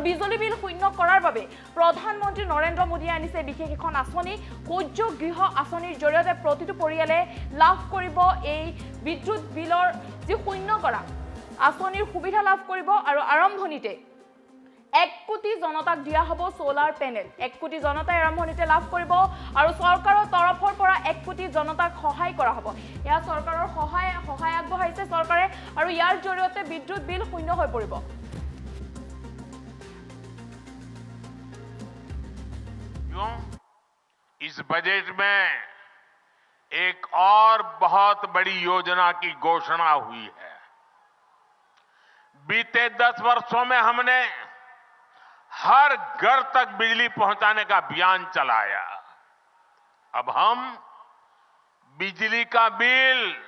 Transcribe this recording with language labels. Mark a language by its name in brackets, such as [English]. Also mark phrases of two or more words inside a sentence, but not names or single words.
[Assamese] বিজুলী বিল শূন্য কৰাৰ বাবে প্ৰধানমন্ত্ৰী নৰেন্দ্ৰ মোদীয়ে আনিছে বিশেষ এখন আঁচনি সূৰ্য গৃহ আঁচনিৰ জৰিয়তে প্ৰতিটো পৰিয়ালে লাভ কৰিব এই বিদ্যুৎ বিলৰ যি শূন্য কৰা আঁচনিৰ সুবিধা লাভ কৰিব আৰু আৰম্ভণিতে 1 কোটি জনতাক দিয়া হ'ব [English] solar panel [Assamese] 1 কোটি জনতাই আৰম্ভণিতে লাভ কৰিব আৰু চৰকাৰৰ তৰফৰ পৰা 1 কোটি জনতাক সহায় কৰা হ'ব এয়া চৰকাৰৰ সহায় আগবঢ়াইছে চৰকাৰে আৰু ইয়াৰ জৰিয়তে বিদ্যুৎ বিল শূন্য হৈ পৰিব [Hindi] इस बजट में एक और बहुत बड़ी योजना की घोषणा हुई है बीते 10 वर्षों में हमने हर घर तक बिजली पहुंचाने का अभियान चलाया अब हम बिजली का बिल